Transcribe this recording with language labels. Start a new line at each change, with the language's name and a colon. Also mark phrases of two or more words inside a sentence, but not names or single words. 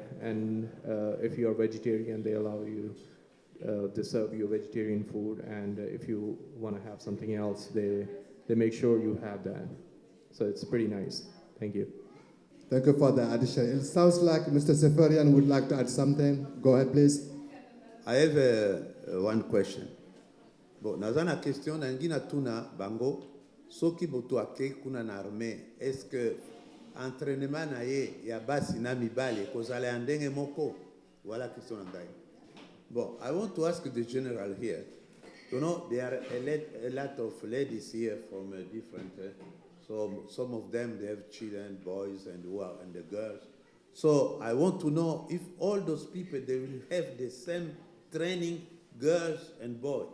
English: And if you are vegetarian, they allow you, they serve you vegetarian food. And if you want to have something else, they make sure you have that. So it's pretty nice. Thank you. Thank you for the addition. It sounds like Mr. Symphorien would like to add something. Go ahead, please. I have one question.
Lingala: Bon, nazana question nangina tuna bango soki boto ake kuna na armée,
French: est-ce que entraînement
Lingala: na ye ya basi na mibale kozala ndenge moko? Voilà question ngai. Bon,
English: I want to ask the general here. You know, there are a lot of ladies here from different, so some of them, they have children, boys, and the girls. So I want to know if all those people, they will have the same training, girls and boys.